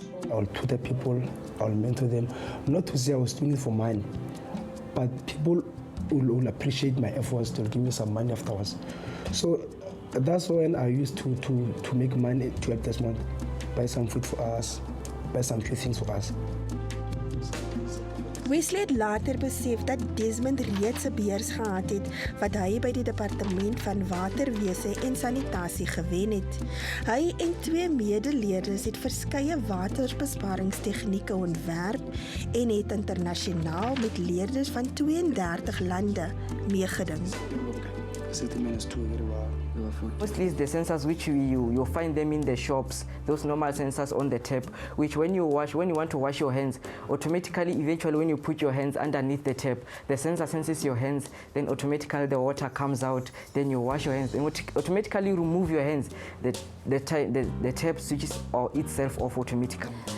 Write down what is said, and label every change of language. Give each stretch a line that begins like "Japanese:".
English: I'll tutor people, I'll mentor them, not to say I was doing it for mine, but people will appreciate my efforts to give me some money afterwards. So that's when I used to make money to help Desmond, buy some food for us, buy some few things for us.
Afrikaans: Wesley het later besef dat Desmond reeds 'n beurs gehad het wat hy by die departement van waterwese en sanitasie gewen het. Hy en 2 medeleerders het verskeie waterbesparingstegnieke ontwerp en het internasionaal met leerders van 32 lande meegeding.
English: They managed to very well. food. Mostly it's the sensors which you find them in the shops, those normal sensors on the tap, which when you want to wash your hands, automatically, eventually when you put your hands underneath the tap, the sensor senses your hands, then automatically the water comes out, then you wash your hands, and automatically remove your hands, the tap switches itself off automatically.